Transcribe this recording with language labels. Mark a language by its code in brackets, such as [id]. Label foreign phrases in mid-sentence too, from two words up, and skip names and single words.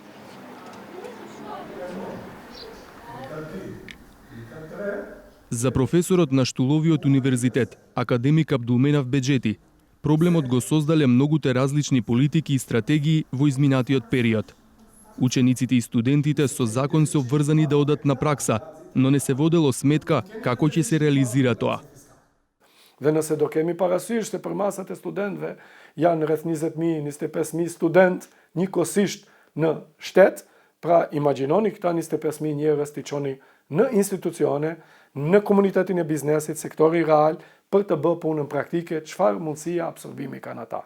[mk] За професорот на Штуловиот универзитет, академик Абдулменав Беџети, проблемот го создале многуте различни политики и стратегии во изминатиот период. Учениците и студентите со закон се обврзани да одат на пракса, но не се водело сметка како ќе се реализира тоа. [sq] Wenn se dok mi parasysht për masat e studentëve janë rreth 20.000-25.000 student njëkohësisht në shtet, pra imagjinoni këta 25.000 njerëz të çoni në institucione, në komunitetin e biznesit, sektori real, për të bërë punën praktike, çfarë mundësia absorbimi kanë ata.